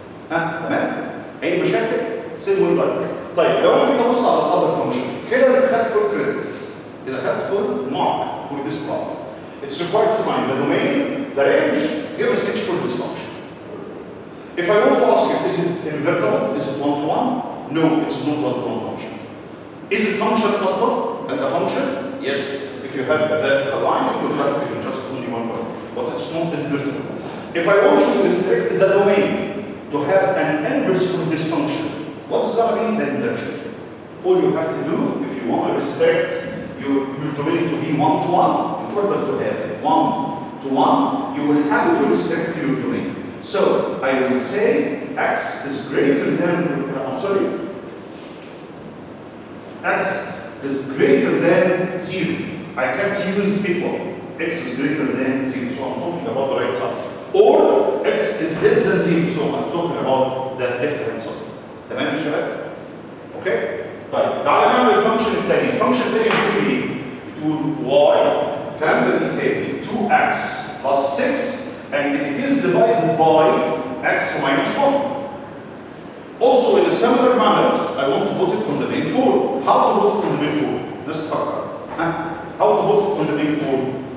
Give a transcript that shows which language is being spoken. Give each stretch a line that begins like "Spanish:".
Arabic: تمام؟ أي مشاكل؟ سيبوا بالك. طيب لو أنا جيت أبص على الأذر فانكشن، كده أنا خدت فول كريدت. كده خدت فول مارك
English: for this problem. It's required to find the domain, the range, give a sketch for this function. If I want to ask you, is it invertible? Is it one-to-one? No, it is not one-to-one function. Is it function
Arabic: أصلا?
English: And the function? Yes. If you have a vertical line, it will have just only one point. But it's not invertible. If I want you to restrict the domain to have an inverse for this function, what's going to be the inversion? All you have to do, if you want to restrict your domain to be one-to-one, in order to have one-to-one, you will have to restrict your domain. So I will say x is greater than, x is greater than 0. I can't use equal. X is greater than 0, so I'm talking about the right side. Or x is less than 0, so I'm talking about the left hand side.
Arabic: تمام يا شباب؟ اوكي؟ طيب تعالى نعمل الفانكشن الثاني. الفانكشن الثاني بتقول ايه؟ بتقول y الكلام ده بيساوي
English: 2x plus 6 and it is divided by x minus 1. Also, in a similar manner, I want to put it on the main form. How to put it on the main form? Let's talk about how to put it on the main form.